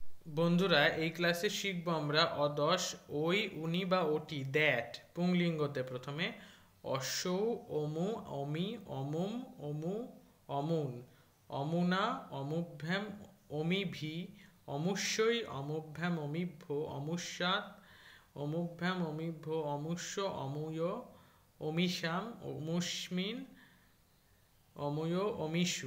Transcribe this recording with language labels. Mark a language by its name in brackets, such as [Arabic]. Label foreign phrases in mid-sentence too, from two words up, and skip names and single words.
[Bangla] বন্ধুরা, এই ক্লাসে শিখবো আমরা অদশ ওই উনি বা ওটি দ্যাট পুংলিঙ্গতে। [Sanskrit] প্রথমে অসৌ, অমু, অমি, অমুম, অমু, অমুন, অমুনা, অমুভ্যাম, অমিভি, অমুষ্যই, অমুভ্যাম, অমিভ্য, অমুষ্যাৎ, অমুভ্যাম, অমিভ্য, অমুষ্য, অমূয়, অমিষাম, অমুষ্মিন, অমূয়, অমিষু।